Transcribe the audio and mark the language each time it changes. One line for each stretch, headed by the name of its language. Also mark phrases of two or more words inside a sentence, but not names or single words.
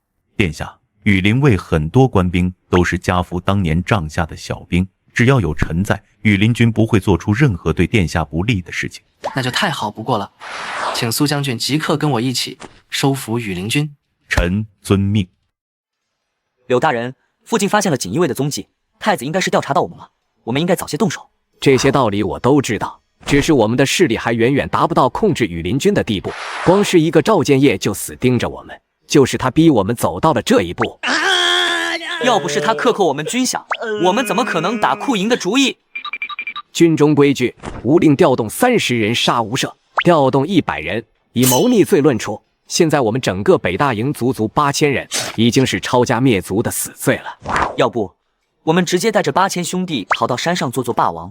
Chinese: 殿下，羽林衛很多官兵都是家父當年帳下的小兵，只要有臣在，羽林軍不會做出任何對殿下不利的事情。那就太好不過了，請蘇將軍即刻跟我一起收服羽林軍。臣遵命。柳大人，附近發現了錦衣衛的蹤跡，太子應該是調查到我們了，我們應該早些動手。這些道理我都知道，只是我們的勢力還遠遠達不到控制羽林軍的地步。光是一個趙建業就死盯着我們，就是他逼我們走到了這一步。要不是他克扣我們軍饷，我們怎麼可能打庫營的主意？軍中規矩，無令調動30人殺無赦，調動100人以謀逆罪論處。現在我們整個北大營足8000人，已經是抄家滅族的死罪了。要不，我們直接帶着8000兄弟逃到山上做霸王。